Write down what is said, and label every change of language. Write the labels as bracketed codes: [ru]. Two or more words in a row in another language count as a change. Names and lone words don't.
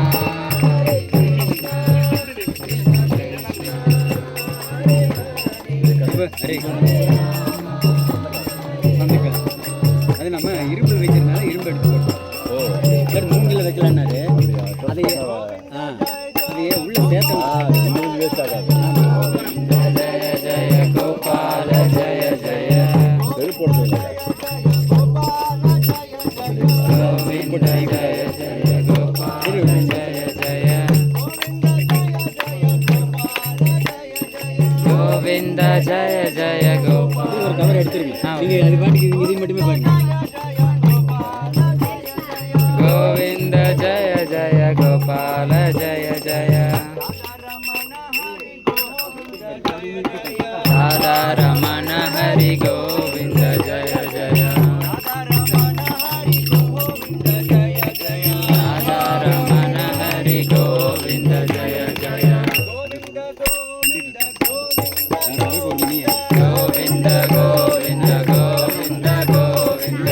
[ta] அது நம்ம இரும்பு வைக்கிறதுனால இரும்பு எடுத்து போட்டோம். மூங்கில் வைக்கலான்னாரு அதையே அதையே உள்ள சேர்த்தலாம் வேஸ்ட் ஆகாது. [sa] जय जय गोपाल जय जय [ta] போடுறது [sa] गोविन्द जय जय गोपाल जय जय गोविन्द जय जय गोपाल. [ta] ஒரு கவர் எடுத்துருங்க. நீங்க அது பாட்டுக்கு இதை மட்டுமே பாருங்க. [sa] गोविन्द जय जय गोपाल जय जय राधा रमण हरि गोविन्द जय जय राधा रमण हरि गोविन्द जय जय गोविन्द गोविन्द गोविन्द गोविन्द